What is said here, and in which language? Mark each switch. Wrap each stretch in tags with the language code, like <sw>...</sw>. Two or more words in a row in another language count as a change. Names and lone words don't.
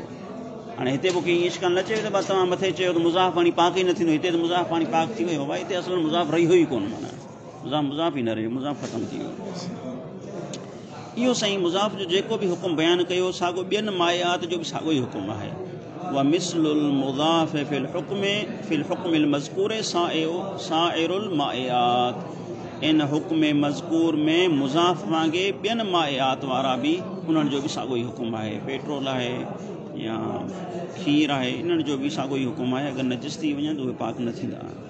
<sd>हाणे हिते पोइ कंहिं इश्काल न चयो त बसि तव्हां मथे चयो त मुज़ाफ़ पाणी पाक ई न थींदो, हिते त मुज़ाफ़ पाणी पाक थी वियो, भाई हिते असुलु मुज़ाफ़ रहियो ई कोन, माना मुज़ाफ़ ई न रहियो, मुज़ाफ़ ख़तमु थी वियो। इहो साईं मुज़ाफ़ जो जेको बि हुकुम बयानु कयो साॻियो ॿियनि मायात जो बि साॻियो ई हुकुम आहे।</sd> <ar>ومثل المضاف في الحكم المذكور سائر المائعات,</ar> <sd>इन हुक्म मज़कूर में मुज़ाफ़ वांगुरु ॿियनि मायात वारा बि उन्हनि जो बि साॻियो ई हुकुम आहे। पेट्रोल आहे या खीर आहे, इन्हनि जो बि साॻियो ई हुकुम आहे, अगरि नजिस थी वञनि त उहे पाक न थींदा।</sd>